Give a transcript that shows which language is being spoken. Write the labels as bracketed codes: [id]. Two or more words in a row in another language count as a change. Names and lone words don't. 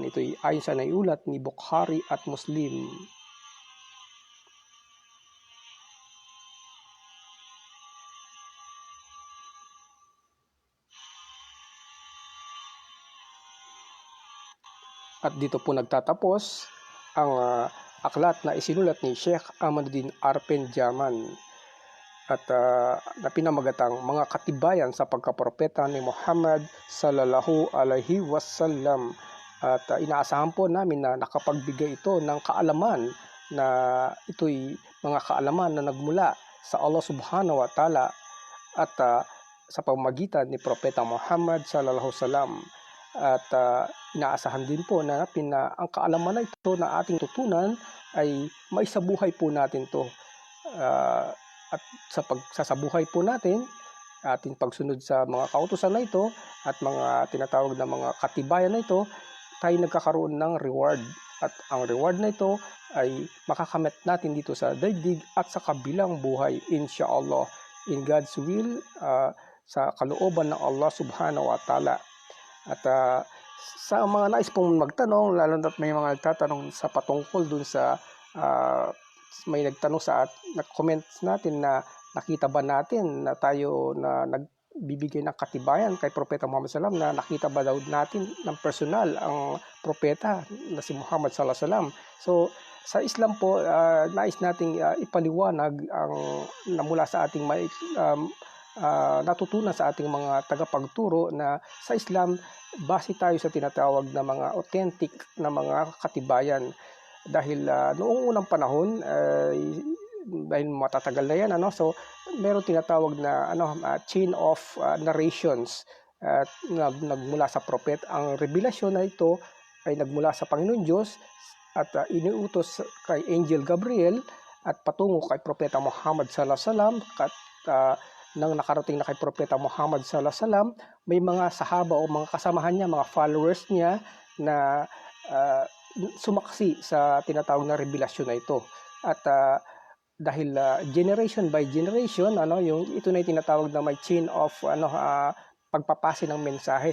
[tl] Ito'y ayon sa naiulat ni Bukhari at Muslim. At dito po nagtatapos ang aklat na isinulat ni Sheikh Ahmaduddin Arpen Jaman. at na pinamagatang mga katibayan sa pagkapropeta ni Muhammad [ar] صلى الله عليه وسلم. [tl] At inaasahan po namin na nakapagbigay ito ng kaalaman, na ito'y mga kaalaman na nagmula sa Allah [ar] سبحانه وتعالى [tl] at sa pamamagitan ni Propeta Muhammad [ar] صلى الله عليه وسلم. [tl] At inaasahan din po natin na ang kaalaman na ito na ating tutunan ay maisabuhay po natin to. At sa pagsasabuhay po natin, ating pagsunod sa mga kautusan na ito at mga tinatawag na mga katibayan na ito, tayo nagkakaroon ng reward. At ang reward na ito ay makakamit natin dito sa daigdig at sa kabilang buhay, [en] inshallah, in God's will, [tl] sa kalooban ng Allah [ar] سبحانه وتعالى. [tl] At sa mga nais pong magtanong, lalo na may mga nagtatanong sa patungkol dun sa may nagtanong sa nag-comment natin na nakita ba natin na tayo na nagbibigay ng katibayan kay Propeta Muhammad [ar] صلى الله عليه وسلم, [tl] na nakita ba daw natin ng personal ang propeta na si Muhammad [ar] صلى الله عليه وسلم. [tl] So sa Islam po, nais nating ipaliwanag ang mula sa ating natutunan sa ating mga tagapagturo, na sa Islam base tayo sa tinatawag na mga authentic na mga katibayan. Dahil noong unang panahon, dahil matatagal na yan, so meron tinatawag na [en] chain of narrations [tl] na nagmula sa prophet. Ang revelasyon na ito ay nagmula sa Panginoon Diyos at iniutos kay Angel Gabriel at patungo kay Propeta Muhammad [ar] صلى الله عليه وسلم. [tl] At nang nakarating na kay Propeta Muhammad [ar] صلى الله عليه وسلم, [tl] may mga sahaba o mga kasamahan niya, mga followers niya na sumaksi sa tinatawag na revelasyon na ito. At dahil [en] generation by generation, [tl] ito na yung tinatawag na may [en] chain of [tl] pagpapasa ng mensahe.